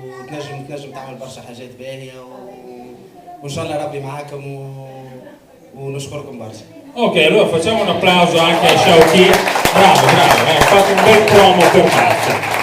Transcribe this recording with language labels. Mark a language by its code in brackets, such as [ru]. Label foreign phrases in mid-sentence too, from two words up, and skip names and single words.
[ar] تنجم تعمل برشا حاجات باهيه وان شاء الله ربي معاكم ونشكركم برشا. [it] Ok, allora facciamo un applauso anche a Shauki. Bravo, ha fatto un bel promo per Marzia.